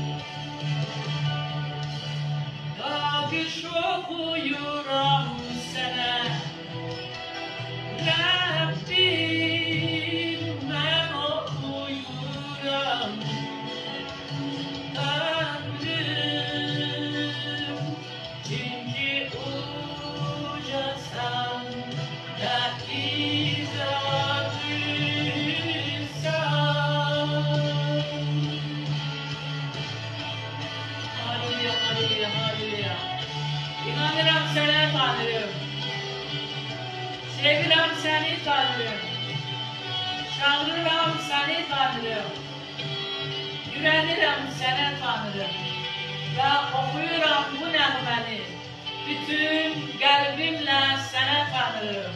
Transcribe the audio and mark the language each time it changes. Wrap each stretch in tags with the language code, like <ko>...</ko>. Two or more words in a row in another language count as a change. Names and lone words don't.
<az>Alkış okuyuram sana, Rabbim ben okuyuram, Tanrım çünkü ucasan da izzetlisan.</az> <he>Hallelujah, hallelujah, hallelujah.</he> <az>İnanırım sana Tanrım. Sevirəm səni Tanrım. Çağırıram səni Tanrım. Güvənirəm sənə Tanrım. Və oxuyuram bu nəğməni bütün qəlbimlə sənə Tanrım.</az>